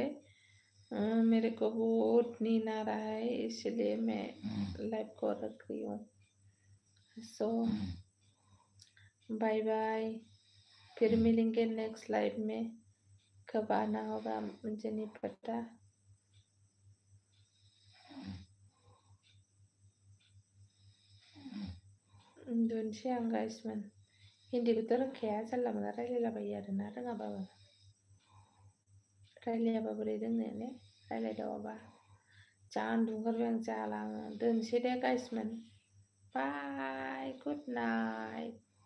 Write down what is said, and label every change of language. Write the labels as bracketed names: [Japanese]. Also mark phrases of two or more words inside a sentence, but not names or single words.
[Hindi] मेरे को बहुत नींद आ रहा है, इसलिए मैं लाइव को रख रही हूँ। [English] so bye bye, [Hindi] फिर मिलेंगे [English] next live [Hindi] में। कब आना होगा मुझे नहीं पता। [Bodo] उन्दुनोसै आं गाइसमोन। हिन्दीखौथ' रोंखाया जानला मोनला रायलायलाबायो आरोना रोङाबाबो। रायलायाबा बोरै रोंनो ने रायलायदावाबा। जा उन्दुनो ओंखारबाय आं जाला आङो दोनसै दे गाइसमोन [English] bye good night.